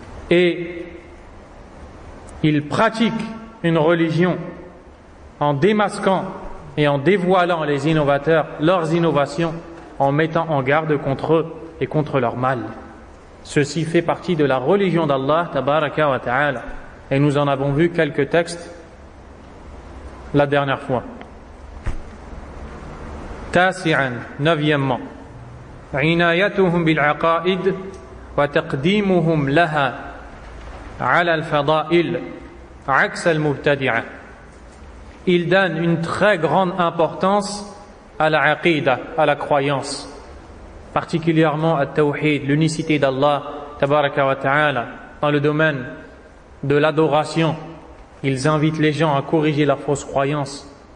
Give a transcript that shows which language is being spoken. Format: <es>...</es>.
<fr>Et ils pratiquent une religion en démasquant et en dévoilant les innovateurs, leurs innovations, en mettant en garde contre eux et contre leur mal. Ceci fait partie de la religion d'Allah tabaraka wa ta'ala. Et nous en avons vu quelques textes la dernière fois.</fr> <ar>Tasi'an, neuvièmement, عنايتهم بالعقائد وتقديمهم لها على الفضائل عكس المبتدعة.</ar> <fr>Ils donnent une très grande importance à la aqidah, à la croyance, particulièrement à tawhid, l'unicité d'Allah tabaraka wa ta'ala. Dans le domaine de l'adoration, ils invitent les gens à corriger leurs fausses croyances.</fr>